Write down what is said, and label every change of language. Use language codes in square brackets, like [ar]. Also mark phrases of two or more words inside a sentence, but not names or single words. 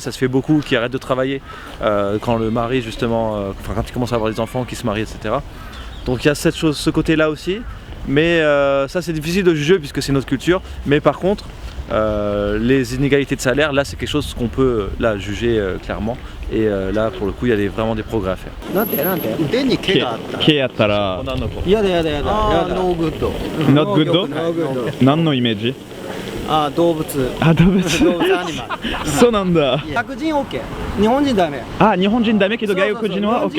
[fr] Ça se fait beaucoup qui arrêtent de travailler quand le mari, justement, quand ils commencent à avoir des enfants, qui se marient, etc. Donc, il y a ce côté-là aussi. Mais ça, c'est difficile de juger puisque c'est notre culture. Mais par contre, les inégalités de salaire, là, c'est quelque chose qu'on peut juger clairement. Et là, pour le coup, il y a vraiment des progrès à faire. [ja] 腕に毛があったら。毛あったら。やだ。 [en] no good. Not good? [ja] 何のイメージ？動物。動物。動物アニマル。そうなんだ。白人 OK。日本人ダメ。日本人ダメけど外国人は OK。